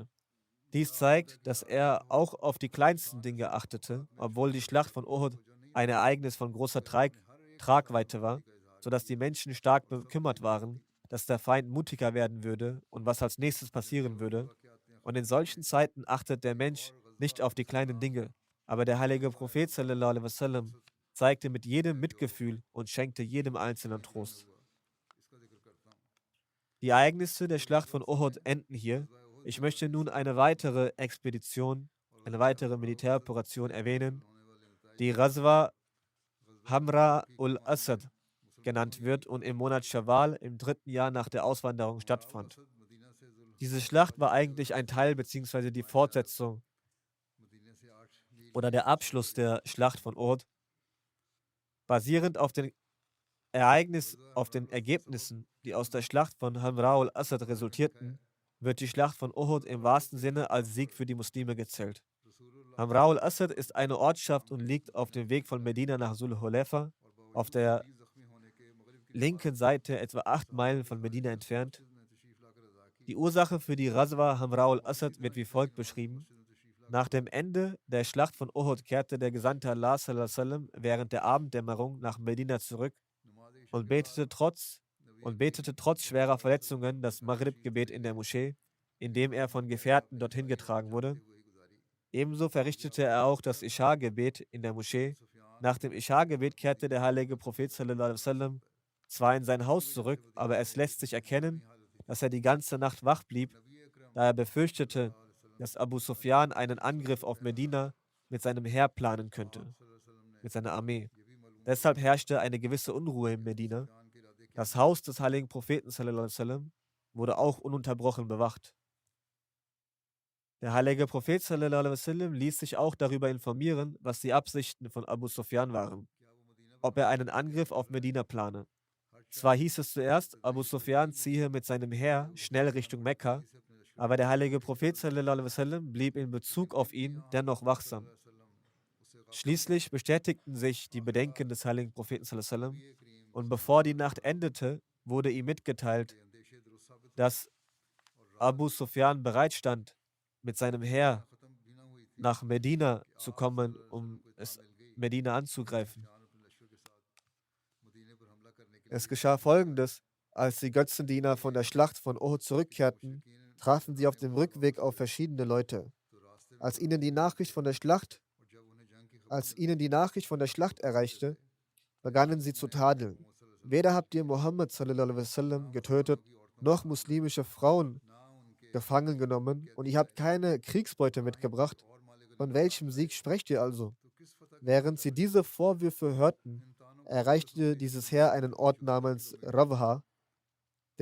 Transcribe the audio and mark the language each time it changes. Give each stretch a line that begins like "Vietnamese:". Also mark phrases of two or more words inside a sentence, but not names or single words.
German: Dies zeigt, dass er auch auf die kleinsten Dinge achtete, obwohl die Schlacht von Uhud ein Ereignis von großer Tragweite war, sodass die Menschen stark bekümmert waren, dass der Feind mutiger werden würde und was als nächstes passieren würde. Und in solchen Zeiten achtet der Mensch nicht auf die kleinen Dinge. Aber der heilige Prophet
Arabic: صلى الله عليه وسلم
German: zeigte mit jedem Mitgefühl und schenkte jedem Einzelnen Trost. Die Ereignisse der Schlacht von Uhud enden hier. Ich möchte nun eine weitere Militäroperation erwähnen, die Ghazwa Hamra ul-Asad genannt wird und im Monat Schawwal im 3. Jahr nach der Auswanderung stattfand. Diese Schlacht war eigentlich ein Teil bzw. die Fortsetzung oder der Abschluss der Schlacht von Uhud. Basierend auf den Ergebnissen, die aus der Schlacht von Hamra al-Asad resultierten, wird die Schlacht von Uhud im wahrsten Sinne als Sieg für die Muslime gezählt. Hamra al-Asad ist eine Ortschaft und liegt auf dem Weg von Medina nach Sul Hulayfa, auf der linken Seite etwa 8 Meilen von Medina entfernt. Die Ursache für die Ghazwa Hamra al-Asad wird wie folgt beschrieben. Nach dem Ende der Schlacht von Uhud kehrte der Gesandte Allah
Arabic: صلى الله عليه وسلم
German: während der Abenddämmerung nach Medina zurück und betete trotz schwerer Verletzungen das Maghrib-Gebet in der Moschee, indem er von Gefährten dorthin getragen wurde. Ebenso verrichtete er auch das Isha-Gebet in der Moschee. Nach dem Isha-Gebet kehrte der heilige Prophet
Arabic: صلى الله عليه وسلم
German: zwar in sein Haus zurück, aber es lässt sich erkennen, dass er die ganze Nacht wach blieb, da er befürchtete, dass Abu Sufyan einen Angriff auf Medina mit seinem Heer planen könnte, mit seiner Armee. Deshalb herrschte eine gewisse Unruhe in Medina. Das Haus des heiligen Propheten
Arabic: صلى الله عليه وسلم
German: wurde auch ununterbrochen bewacht. Der heilige Prophet
Arabic: صلى الله عليه وسلم
German: ließ sich auch darüber informieren, was die Absichten von Abu Sufyan waren, ob er einen Angriff auf Medina plane. Zwar hieß es zuerst, Abu Sufyan ziehe mit seinem Heer schnell Richtung Mekka, aber der heilige Prophet
Arabic: صلى الله عليه وسلم
German: blieb in Bezug auf ihn dennoch wachsam. Schließlich bestätigten sich die Bedenken des heiligen Propheten
Arabic: صلى الله عليه وسلم
German: und bevor die Nacht endete, wurde ihm mitgeteilt, dass Abu Sufyan bereitstand, mit seinem Heer nach Medina zu kommen, um Medina anzugreifen. Es geschah Folgendes: Als die Götzendiener von der Schlacht von Uhud zurückkehrten, trafen sie auf dem Rückweg auf verschiedene Leute. Als ihnen die Nachricht von der Schlacht erreichte, begannen sie zu tadeln. Weder habt ihr Muhammad
Arabic: صلى الله عليه وسلم
German: getötet, noch muslimische Frauen gefangen genommen und ihr habt keine Kriegsbeute mitgebracht. Von welchem Sieg sprecht ihr also? Während sie diese Vorwürfe hörten, erreichte dieses Heer einen Ort namens Rawha.